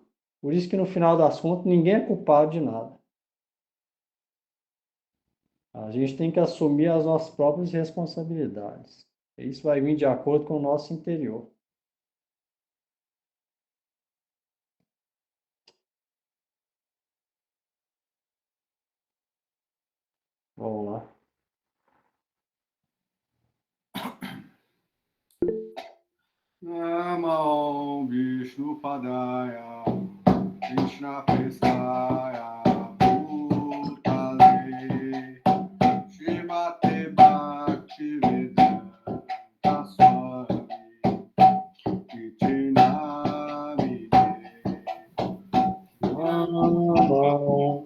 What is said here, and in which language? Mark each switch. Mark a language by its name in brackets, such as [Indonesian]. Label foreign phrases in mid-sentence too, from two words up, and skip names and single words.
[Portuguese] Por isso que no final das contas ninguém é culpado de nada. A gente tem que assumir as nossas próprias responsabilidades. Isso vai vir de acordo com o nosso interior. Vamos lá. [Sanskrit] Namo Vishnu Padaya Krishna Prestaya Bhutale Srimate Bhakti Vedanta Swami Iti Namine Namo